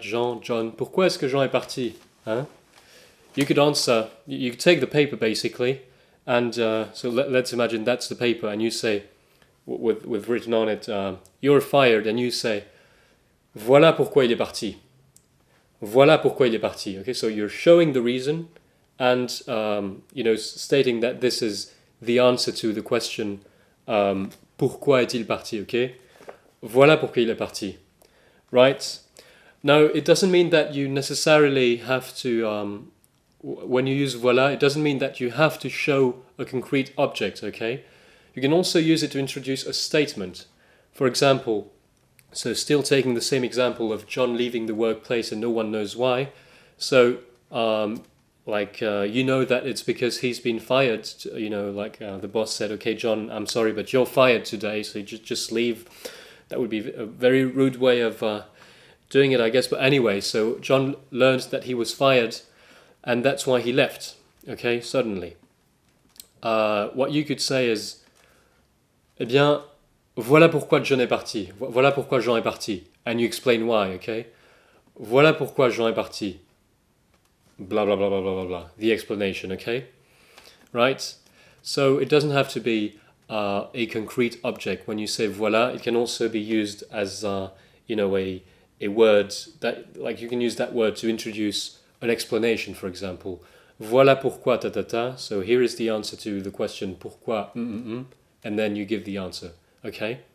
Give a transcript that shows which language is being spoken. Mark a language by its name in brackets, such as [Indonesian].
[French] John, pourquoi est-ce que Jean est parti? Huh? [English] You could answer, you could take the paper basically, and so let's imagine that's the paper, and you say, with written on it, you're fired, and you say, [French] voilà pourquoi il est parti. Voilà pourquoi il est parti. [English] Okay, so you're showing the reason, and stating that this is the answer to the question, [French] pourquoi est-il parti? Okay, voilà pourquoi il est parti. [English] Right? Now, it doesn't mean that you necessarily have to, when you use voilà, it doesn't mean that you have to show a concrete object, okay? You can also use it to introduce a statement. For example, so still taking the same example of John leaving the workplace and no one knows why. So, you know that it's because he's been fired, the boss said, okay, John, I'm sorry, but you're fired today, so you just leave. That would be a very rude way of doing it, I guess. But anyway, so John learned that he was fired, and that's why he left, okay, suddenly. What you could say is, [French] eh bien, voilà pourquoi John est parti. Voilà pourquoi Jean est parti. [English] And you explain why, okay? [French] Voilà pourquoi Jean est parti. Blah, blah, blah, blah, blah, blah, blah. [English] The explanation, okay? Right? So it doesn't have to be a concrete object. When you say voilà, it can also be used as, a word that, like you can use that word to introduce an explanation, for example. [French] Voilà pourquoi ta ta ta. [English] So here is the answer to the question pourquoi and then you give the answer. Okay?